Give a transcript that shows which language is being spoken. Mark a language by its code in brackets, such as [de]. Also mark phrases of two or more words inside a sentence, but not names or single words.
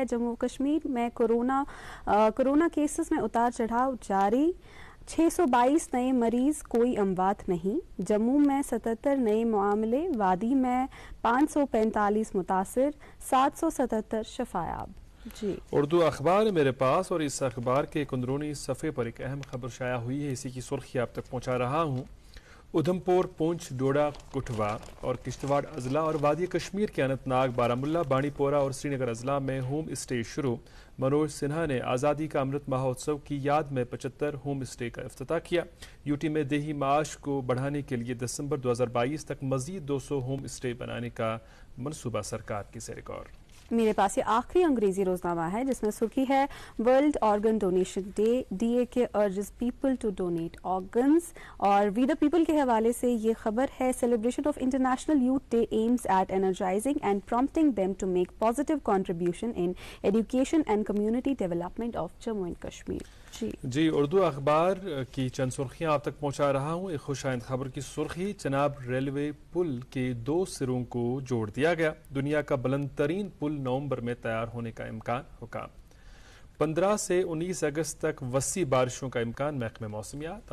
[ur] جموں کشمیر میں کورونا کیسز میں اتار چڑھاؤ جاری, 622 نئے مریض, کوئی اموات نہیں. جموں میں 77 نئے معاملے, وادی میں 545 متاثر, 777 شفایاب. جی اردو اخبار ہے میرے پاس, اور اس اخبار کے ایک اندرونی صفحے پر ایک اہم خبر شائع ہوئی ہے, اسی کی سرخی آپ تک پہنچا رہا ہوں. ادھمپور, پونچھ, ڈوڈا, کٹھوا اور کشتواڑ اضلاع اور وادی کشمیر کے اننت ناگ, بارہمولہ, بانڈی پورہ اور سری نگر اضلاع میں [en] home stay [ur] شروع. منوج سنہا نے آزادی کا امرت مہوتسو کی یاد میں 75 [en] home stay [ur] کا افتتاح کیا. UT میں دیہی معاش کو بڑھانے کے لیے دسمبر 2022 تک مزید 200 [en] home stay [ur] بنانے کا منصوبہ سرکار کی زیر غور. میرے پاس یہ آخری انگریزی روزنامہ ہے جس میں سرخی ہے [en] World Organ Donation Day, D A K urges people to donate organs, [ur] اور وی دا پیپل کے حوالے سے یہ خبر ہے [en] Celebration of International Youth Day aims at energizing and prompting them to make positive contribution in education and community development of Jammu and Kashmir. [ur] جی اردو اخبار کی چند سرخیاں آپ تک پہنچا رہا ہوں۔ ایک خوش آئند خبر کی سرخی، چناب ریلوے پل کے 2 سروں کو جوڑ دیا گیا، دنیا کا بلند ترین پل نومبر میں تیار ہونے کا امکان، حکام 15 سے 19 اگست تک وسیع بارشوں کا امکان، محکمہ موسمیات۔